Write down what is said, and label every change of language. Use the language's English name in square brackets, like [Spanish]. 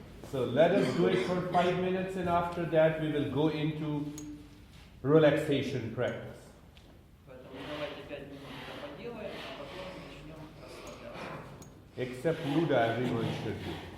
[English] So let us do it for 5 minutes and after that we will go into relaxation practice. [Russian] Поэтому давайте 5 минут это поделаем, а потом начнем расслабляться. [English] Except Luda, everyone should do.